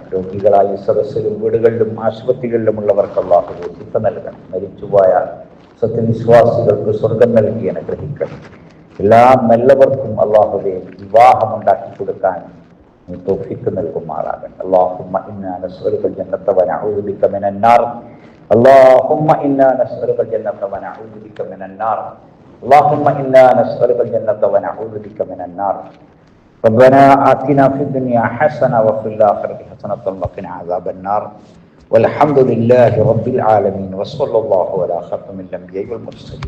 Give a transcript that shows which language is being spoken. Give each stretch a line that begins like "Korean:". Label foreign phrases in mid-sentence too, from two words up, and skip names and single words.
Malayalam: രോഗികളായ സദസ്സിലും വീടുകളിലും ആശുപത്രികളിലുമുള്ളവർക്ക് അല്ലാഹുവേ ശിഫ നൽകണം. മരിച്ചുപോയ സത്യവിശ്വാസികൾക്ക് സ്വർഗം നൽകി അനുഗ്രഹിക്കണം. എല്ലാ നല്ലവർക്കും അല്ലാഹുവേ വിവാഹമുണ്ടാക്കി കൊടുക്കാൻ നീ തൗഫീഖ് നൽകുമാറാകണം.
Arabic: اللهم إنا نسألك الجنة ونعوذ بك من النار. اللهم إنا نسألك الجنة ونعوذ بك من النار. اللهم إنا نسألك الجنة ونعوذ بك من النار. ربنا آتنا في الدنيا حسنة وفي الآخرة حسنة وقنا عذاب النار. والحمد لله رب العالمين وصلى الله على خاتم الأنبياء والمرسلين.